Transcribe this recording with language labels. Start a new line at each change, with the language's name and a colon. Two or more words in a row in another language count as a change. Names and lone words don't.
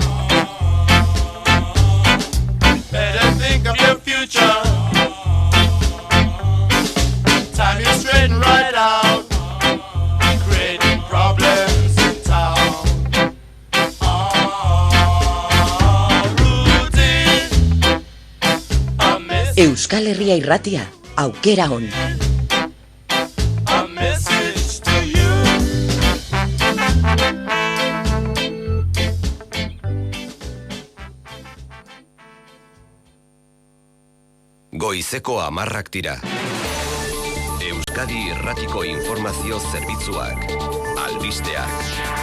English: Time is straighten right out, creating problems in town.
Basque: Euskal Herria Irratia, aukera on.
English: A message to you.
Basque: Goizeko 10 dira. Euskadi Irratiko Informazio Zerbitzuak. Albisteak.